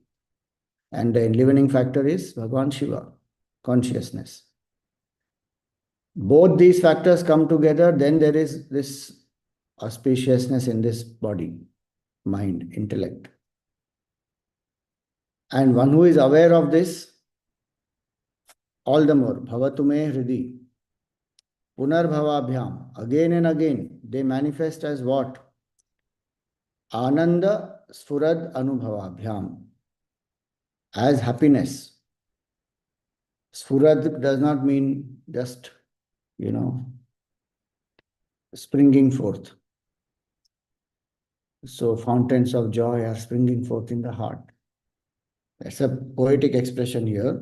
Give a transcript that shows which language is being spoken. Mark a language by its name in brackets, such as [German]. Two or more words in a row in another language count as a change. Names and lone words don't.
[English] And the enlivening factor is Bhagavan Shiva, consciousness. Both these factors come together, then there is this auspiciousness in this body, mind, intellect. And one who is aware of this, all the more, [Sanskrit] भवतु मे हृदि, पुनर् भवाभ्याम्, [English] again and again, they manifest as what? [Sanskrit] ānanda-sphurad-anubhavābhyāṁ, [English] as happiness. Sphurad does not mean just, springing forth. So fountains of joy are springing forth in the heart. That's a poetic expression here.